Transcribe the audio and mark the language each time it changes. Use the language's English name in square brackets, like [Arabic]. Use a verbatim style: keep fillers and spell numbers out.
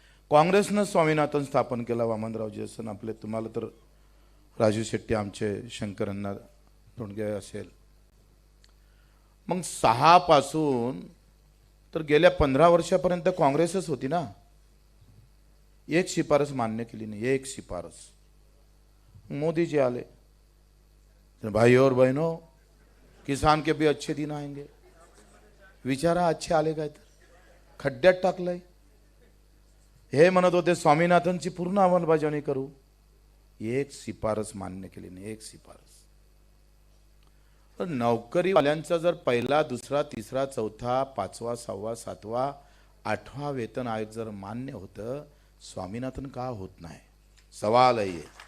[Marathi] काँग्रेसनं स्वामीनाथन स्थापन केला, वामनरावजी असेल आपले, तुम्हाला तर राजू शेट्टी आमचे, शंकरांना धोंडगे असेल. मग सहा पासून तर गेल्या पंधरा वर्षापर्यंत काँग्रेसच होती ना, एक शिफारस मान्य केली नाही, एक शिफारस. मोदीजी आले, [Hindi] भाई और बहनों किसान के भी अच्छे दिन आएंगे. [Marathi] विचारा अच्छे आले काय, तर खड्ड्यात टाकलंय. हे म्हणत होते स्वामीनाथनची पूर्ण अंमलबजावणी करू, एक शिफारस मान्य केली नाही, एक शिफारस. तर नोकरीवाल्यांचा जर पहिला, दुसरा, तिसरा, चौथा, पाचवा, सहावा, सातवा, आठवा वेतन आयोग जर मान्य होतं, स्वामीनाथन का होत नाही? सवाल आहे.